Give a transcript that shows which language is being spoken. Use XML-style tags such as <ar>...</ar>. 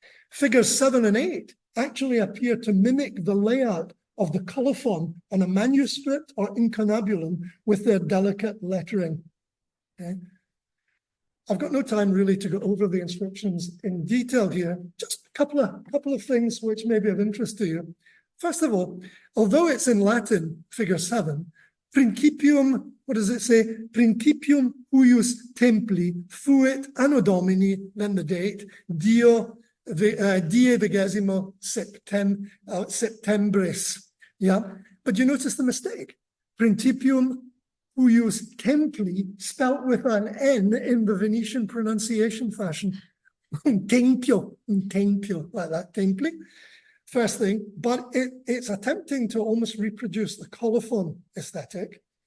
<en>Figures 7 and 8 actually appear to mimic the layout of the colophon on a manuscript or incunabulum with their delicate lettering. Okay. I've got no time really to go over the inscriptions in detail here. Just a couple of things which may be of interest to you. First of all, although it's in Latin, figure 7, principium, what does it say?</en> <la>Principium huius templi fuit anno Domini,</la> <en>then the date,</en> <la>die 20 Septembris.</la> <en>Yeah, but you notice the mistake.</en> <la>Principium huius templi,</la> <en>spelt with an N in the Venetian pronunciation fashion.</en> <it>Un tempio,</it> <en>like that, templi. First thing, but it's attempting to almost reproduce the colophon aesthetic.</en>